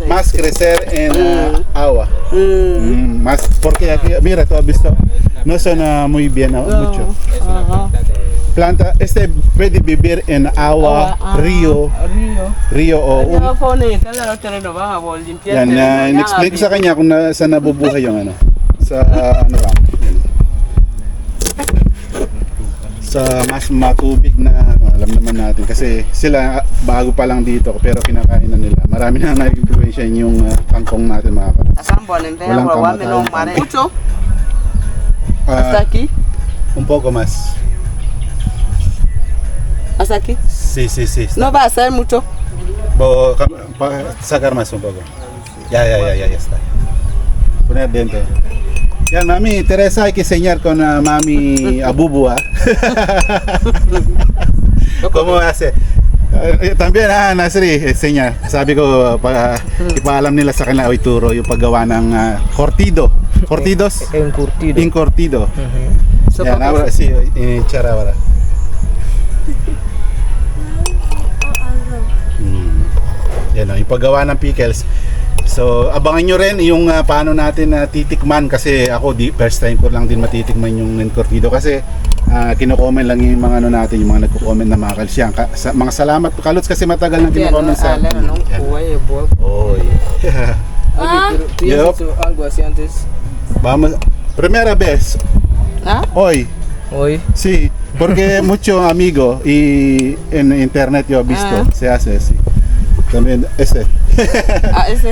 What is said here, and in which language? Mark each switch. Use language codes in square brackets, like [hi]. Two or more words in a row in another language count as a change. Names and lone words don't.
[es] Más crecer en agua. Más, porque aquí, mira, tú has visto, no suena muy bien mucho. Planta, este puede vivir en agua, río o Yo pone que la otra no va a limpiar. [tl] yan, in-explain ko sa kanya kung saan nabubuhay yung ano. Sa ano lang. Yan. Sa mas matubig na ano, alam naman natin kasi sila bago pa lang dito pero kinakain na nila. Marami na nag-influensya yung kangkong natin mga kapatid. Asambo en Walang [es] agua, [tl] kamatayan. [es] no mare. Mucho. Ah, Hasta aquí. un poco más. Hasta aquí. Sí. No va a ser mucho. Sacar más un poco. Ya está. Poner dentro. Yan, mami, Teresa, hay que enseñar con mami Abubu, ¿ah? ¿Cómo hace? También, Nasri, enseña. [tl] Sabi ko, ipaalam nila sa kanila o ituro yung paggawa ng cortido. [es] Cortidos? Encurtido. Incortido. [tl] Yan, [es] ahora, sí, echar ahora. [tl] Yan, yung paggawa ng pickles. So, abangan nyo rin yung paano natin titikman kasi ako [en] first time [tl] ko lang din matitikman yung encurtido kasi kino-comment lang yung mga ano natin, yung mga nagko-comment na mga kalsiyang. Mga salamat Kalots kasi matagal nang kino-comment sa atin. Oy. [es] ¿Tú ya has hecho algo así antes? Vamos, primera vez. ¿Ah? Hoy. Hoy. Sí, porque mucho amigo y en internet yo he visto, se hace así. También ese. Ah, ese.